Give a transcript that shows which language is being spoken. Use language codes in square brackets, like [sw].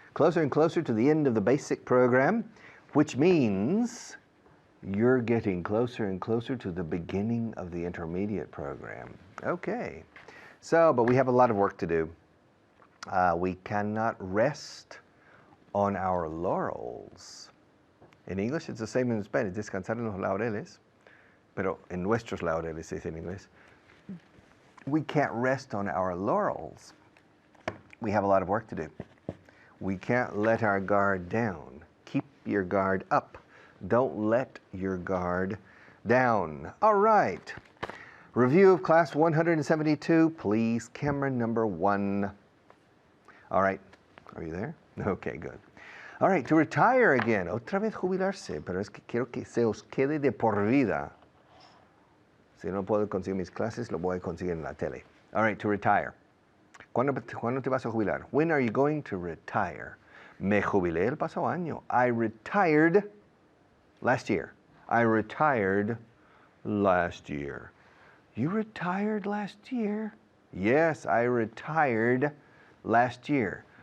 [en] Closer and closer to the end of the basic program, which means you're getting closer and closer to the beginning of the intermediate program. Okay, but we have a lot of work to do. We cannot rest on our laurels. In English, it's the same in Spanish, [es] descansar en los laureles, pero en nuestros laureles se dice en inglés. [en] We can't rest on our laurels. We have a lot of work to do. We can't let our guard down. Keep your guard up. Don't let your guard down. All right. Review of class 172, please, camera number 1. All right, are you there? Okay, good. All right, to retire again. [es] Otra vez jubilarse, pero es que quiero que se os quede de por vida. Si no puedo conseguir mis clases, lo voy a conseguir en la tele. [en] All right, to retire. [es] ¿Cuándo te vas a jubilar? [en] When are you going to retire? [es] Me jubilé el pasado año. [en] I retired last year. I retired last year. You retired last year? Yes, I retired last year.